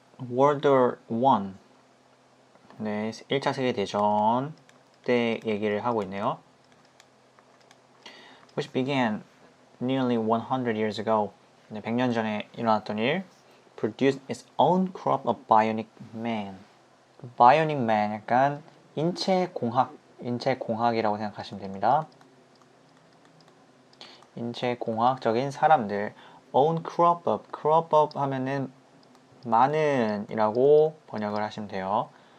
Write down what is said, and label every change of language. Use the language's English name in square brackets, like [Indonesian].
[Korean] World War I, 네, 1차 세계대전 때 얘기를 하고 있네요. [English] Which began nearly 100 years ago. [Korean] 네, 100년 전에 일어났던 일. [English] Produced its own crop of bionic man. [Korean] Bionic man, 약간 인체공학이라고 생각하시면 됩니다. 인체공학적인 사람들. [English] Own crop of [Korean] 하면은 많은 이라고 번역을 하시면 돼요.